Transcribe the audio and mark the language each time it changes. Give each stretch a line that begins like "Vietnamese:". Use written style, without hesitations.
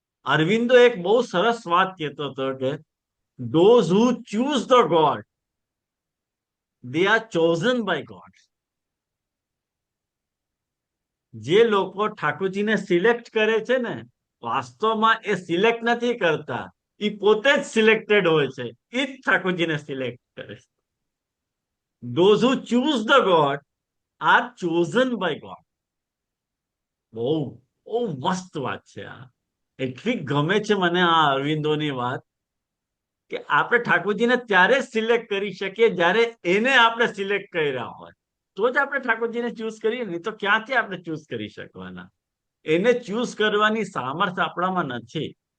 Gujarati: અરવિંદો એક બહુ સરસ વાત કહેતો હતો કે
English: those who choose the God, they are chosen by God.
Gujarati: જે લોકો ઠાકોરજીને સિલેક્ટ કરે છે ને, વાસ્તવમાં એ સિલેક્ટ નથી કરતા, એ પોતે જ સિલેક્ટેડ હોય છે, એ જ ઠાકોરજીને સિલેક્ટ કરે છે.
English: those who choose the God are chosen by God.
Gujarati: બહુ બહુ મસ્ત વાત છે આ. એટલી ગમે છે મને આ અરવિંદોની વાત કે આપણે ઠાકોરજીને ત્યારે સિલેક્ટ કરી શકીએ જ્યારે એને આપણે સિલેક્ટ કર્યા હોય, તો જ આપણે ઠાકોરજીને ચૂઝ કરીએ. નહીં તો ક્યાંથી આપણે ચૂઝ કરી શકવાના? એને ચૂઝ કરવાની સામર્થ્ય આપણામાં નથી.